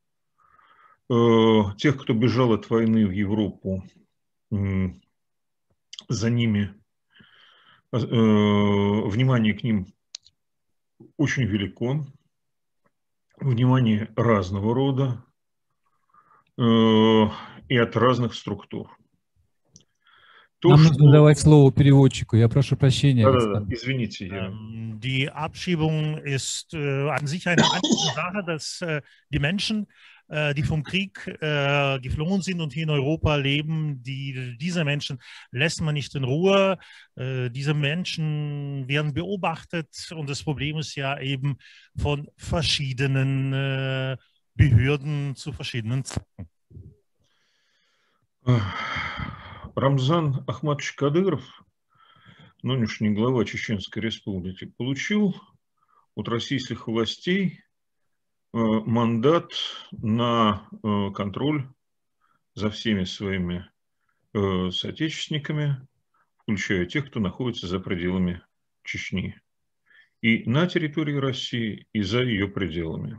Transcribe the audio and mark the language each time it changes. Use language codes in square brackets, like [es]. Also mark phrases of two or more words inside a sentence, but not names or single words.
[ru] Тех, кто бежал от войны в Европу, за ними внимание к ним очень велико, внимание разного рода и от разных структур. Нам нужно давать слово переводчику. Я прошу прощения. Да, извините. [de] Die Abschiebung ist an sich eine einfache Sache, dass die Menschen, die vom Krieg geflohen sind und hier in Europa leben, diese Menschen lässt man nicht in Ruhe. Diese Menschen werden beobachtet und das Problem ist ja eben von verschiedenen Behörden zu verschiedenen Zeiten. [ru] Рамзан Ахматович Кадыров, нынешний глава Чеченской Республики, получил от российских властей мандат на контроль за всеми своими соотечественниками, включая тех, кто находится за пределами Чечни, и на территории России, и за ее пределами.